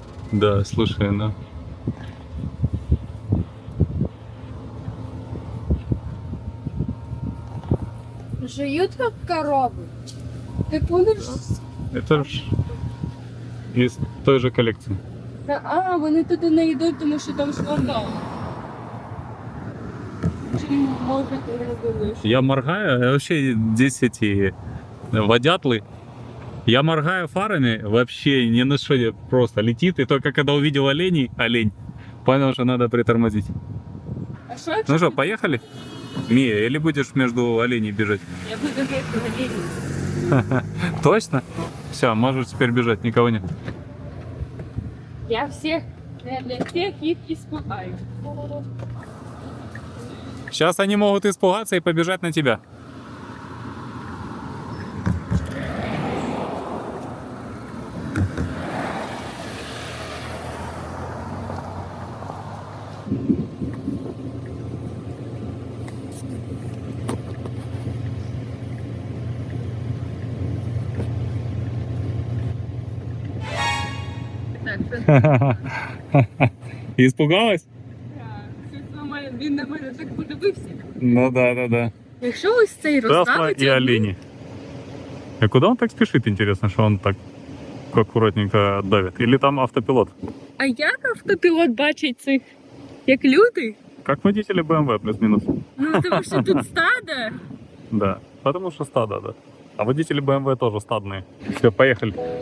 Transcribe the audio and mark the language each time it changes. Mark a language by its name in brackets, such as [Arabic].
[Russian] Да, слушай, да. Жуют как коровы. Ты помнишь? Это ж из той же коллекции. [Ukrainian] А, вони туди не йдуть, тому що там скандал. Чи може ти не думаєш? [Russian] Я моргаю, вообще здесь эти водятлы. Я моргаю фарами, вообще ни на что не просто летит. И только когда увидел олень, понял, что надо притормозить. [Ukrainian] А що якщо [Russian] Ну что, поехали? Мия, или будешь между оленей бежать? [Ukrainian] я буду говорити? [Russian] Точно? Все, можешь теперь бежать, никого нет. [Ukrainian] Я всіх, для всіх їх іспугаю. [Russian] Сейчас они могут испугаться и побежать на тебя. Испугалась? [Ukrainian] Він на мене так подивився. [Russian] Ну да. [Ukrainian] Якщо ось цей Тесла розставиться... [Russian] и олени. А куда он так спешит, интересно, что он так аккуратненько давит? Или там автопилот? [Ukrainian] А як автопілот бачить цих? Як люди? [Russian] Как водители BMW, плюс-минус. [Ukrainian] Ну, тому що тут стадо. [Russian] Да, потому что стадо, да. А водители BMW тоже стадные. Все, поехали.